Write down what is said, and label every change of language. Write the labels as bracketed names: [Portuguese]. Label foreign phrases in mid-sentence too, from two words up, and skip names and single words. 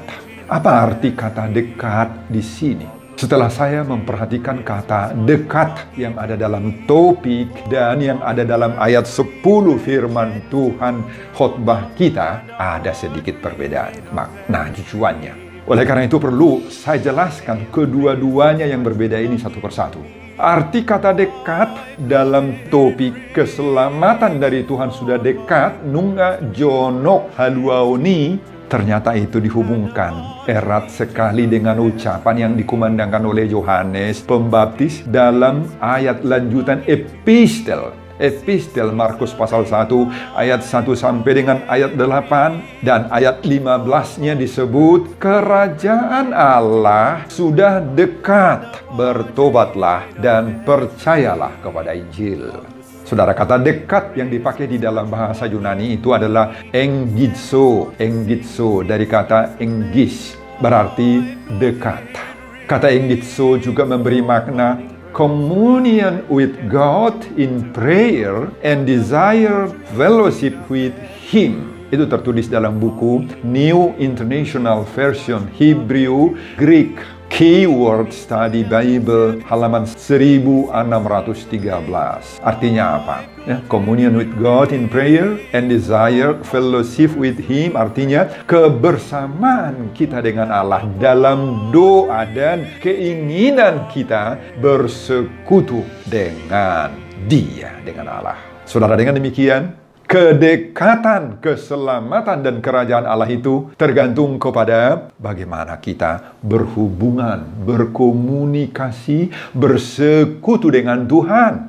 [Indonesian] Apa arti kata dekat di sini? Setelah saya memperhatikan kata dekat yang ada dalam topik dan yang ada dalam ayat 10 firman Tuhan khotbah kita, ada sedikit perbedaan makna tujuannya. Oleh karena itu perlu saya jelaskan kedua-duanya yang berbeda ini satu persatu. Arti kata dekat dalam topik keselamatan dari Tuhan sudah dekat, [Batak Toba] nunga jonok haluaoni, [Indonesian] ternyata itu dihubungkan erat sekali dengan ucapan yang dikumandangkan oleh Yohanes Pembaptis dalam ayat lanjutan epistel. Epistel Markus pasal 1 ayat 1 sampai dengan ayat 8 dan ayat 15-nya disebut kerajaan Allah sudah dekat, bertobatlah dan percayalah kepada Injil. Saudara, kata dekat yang dipakai di dalam bahasa Yunani itu adalah engizo. Engizo dari kata engis, berarti dekat. Kata engizo juga memberi makna [English] communion with God in prayer and desire fellowship with Him. [Indonesian] Itu tertulis dalam buku New International Version Hebrew Greek Keyword Study Bible halaman 1613. Artinya apa? Ya, [English] communion with God in prayer and desire fellowship with Him, [Indonesian] artinya kebersamaan kita dengan Allah dalam doa dan keinginan kita bersekutu dengan Dia, dengan Allah. Saudara, dengan demikian kedekatan, keselamatan, dan kerajaan Allah itu tergantung kepada bagaimana kita berhubungan, berkomunikasi, bersekutu dengan Tuhan.